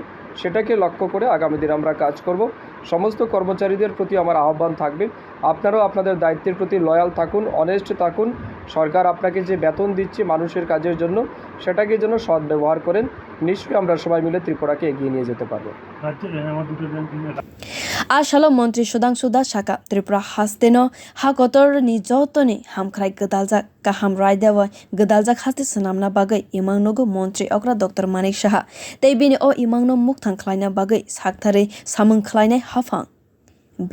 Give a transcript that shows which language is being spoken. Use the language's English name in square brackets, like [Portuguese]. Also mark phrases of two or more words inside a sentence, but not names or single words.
[Bangla] সেটাকে লক্ষ্য করে আগামী দিন আমরা কাজ করব। সমস্ত কর্মচারীদের প্রতি আমার আহ্বান থাকবে, আপনারাও আপনাদের দায়িত্বের প্রতি লয়াল থাকুন, অনেস্ট থাকুন। সরকার আপনাকে যে বেতন দিচ্ছে মানুষের কাজের জন্য সেটাকে যেন সৎ ব্যবহার করেন। নিশ্চয়ই আমরা সবাই মিলে ত্রিপুরাকে এগিয়ে নিয়ে যেতে পারবো। [Kok Borok] Asalo montri Sudhangsu shaka Tripura hasteno ha kotor ni jotoni hamkwrai gdaljak kaham raidewa gdaljak hasti sanamna bagwi imangnogo montri okra Dr. Manik Saha teibini o imangno mukthang khlaina bagwi sakthare samung khlainai hafang.